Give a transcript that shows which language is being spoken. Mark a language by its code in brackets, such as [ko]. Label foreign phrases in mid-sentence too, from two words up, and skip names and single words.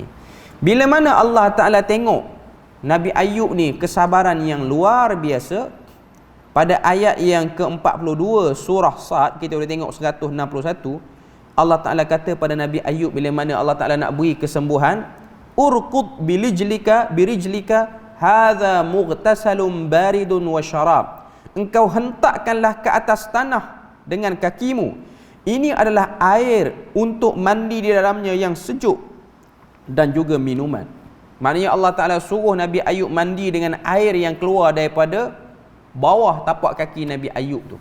[ms] Bila mana Allah Ta'ala tengok Nabi Ayub ni kesabaran yang luar biasa, pada ayat yang ke-42 surah Sad, kita boleh tengok 161, Allah Ta'ala kata pada Nabi Ayub bila mana Allah Ta'ala nak beri kesembuhan, [ar] اركض برجلك هذا مغتسل بارد وشراب. [ms] Engkau hentakkanlah ke atas tanah dengan kakimu. Ini adalah air untuk mandi di dalamnya yang sejuk dan juga minuman. Maknanya Allah Ta'ala suruh Nabi Ayub mandi dengan air yang keluar daripada bawah tapak kaki Nabi Ayub tu.